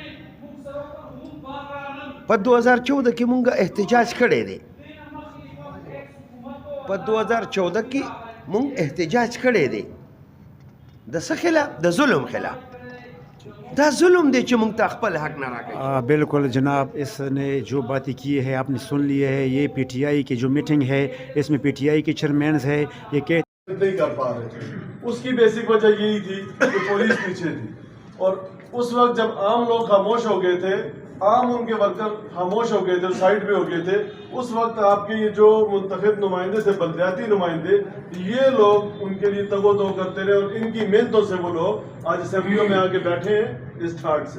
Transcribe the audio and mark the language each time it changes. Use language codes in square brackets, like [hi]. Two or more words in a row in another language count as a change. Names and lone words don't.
[ps] په 2014 کې مونږ احتجاج کړی دی، په 2014 کې مونږ احتجاج کړی دی. د څه خلاف؟ د ظلم خلاف. دا ظلم دی چې مونږ ته خپل حق نه راکوي. [ur] بالکل جناب، اس نے جو باتیں کی ہے آپ نے سن لیے ہے. یہ PTI کی جو میٹنگ ہے، اس میں PTI کے چیئرمینز ہے، یہ کہتے نہیں کر پا رہے تھے. اس کی بیسک وجہ یہی تھی کہ پولیس پیچھے تھی، اور اس وقت جب عام لوگ خاموش ہو گئے تھے، عام ان کے ورکر خاموش ہو گئے تھے، سائڈ پہ ہو گئے تھے، اس وقت آپ کے یہ جو منتخب نمائندے تھے، بلدیاتی نمائندے، یہ لوگ ان کے لیے تگ و دو کرتے رہے، اور ان کی محنتوں سے وہ لوگ آج اسمبلیوں میں آ کے بیٹھے ہیں اس ٹھاٹ سے.